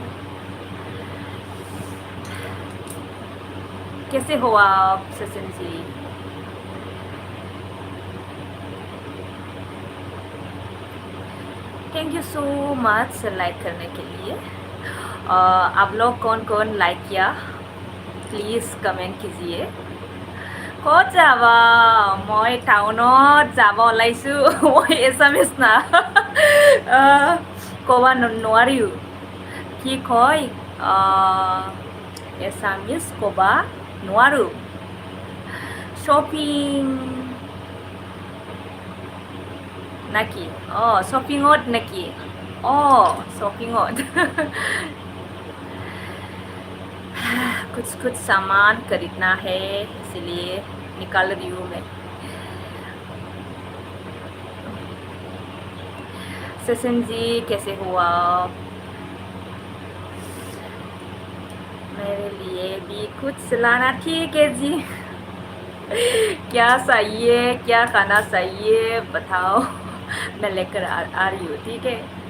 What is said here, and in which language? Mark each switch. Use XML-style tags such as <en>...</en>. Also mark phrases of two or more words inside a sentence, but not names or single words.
<hi>कैसे हो आप सचिन जी</hi> <en>thank you so much</en> <hi>लाइक करने के लिए आप लोग कौन कौन लाइक किया प्लीज़ कमेंट कीजिए</hi> <as>ক'ত যাবা মই টাউনত যাব ওলাইছোঁ মই এছামিছ না ক'ব নোৱাৰিও কি কয় এছামিছ ক'ব নোৱাৰোঁ শ্বপিং নাকি শ্বপিঙত নেকি শ্বপিঙত</as> <hi>कुछ सामान खरीदना है इसलिए निकाल रही हूँ मैं सचिन जी कैसे हुआ मेरे लिए भी कुछ लाना ठीक है जी क्या चाहिए क्या खाना चाहिए बताओ मैं लेकर आ रही हूँ ठीक है</hi>